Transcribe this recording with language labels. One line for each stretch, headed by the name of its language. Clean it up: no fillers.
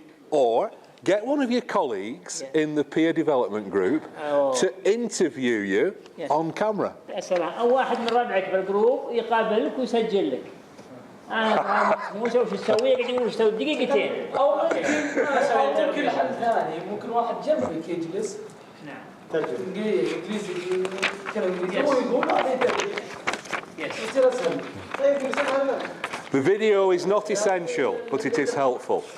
English: Or get one of your colleagues in the peer development group to interview you on camera.
Arabic: سلام. أو واحد من ربعك بالجروب يقابلك ويسجل لك. انا مو شو تسوي قاعد يقول تسوي دقيقتين او ممكن حل ثاني، ممكن واحد جنبك يجلس نعم انجليزي يتكلم انجليزي هو يقول بعدين يصير اسهل.
English: The video is not essential, but it is helpful.